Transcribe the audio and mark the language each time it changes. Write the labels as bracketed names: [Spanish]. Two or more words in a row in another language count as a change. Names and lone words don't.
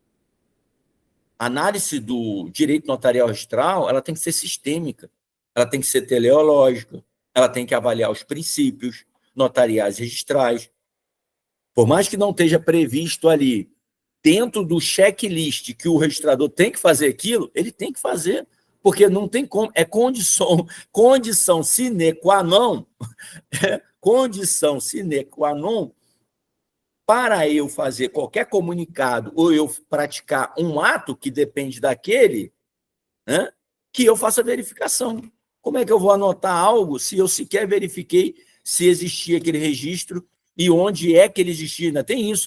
[Portuguese] A análise do direito notarial registral, ela tem que ser sistêmica, ela tem que ser teleológica, ela tem que avaliar os princípios notariais registrais. Por mais que não esteja previsto ali, dentro do checklist que o registrador tem que fazer aquilo, ele tem que fazer, porque não tem como, é condição [Latin] sine qua non, [Portuguese] condição [Latin] sine qua non [Portuguese] para eu fazer qualquer comunicado ou eu praticar um ato que depende daquele, né, que eu faça verificação. Como é que eu vou anotar algo se eu sequer verifiquei se existia aquele registro e onde é que ele existia, ainda tem isso.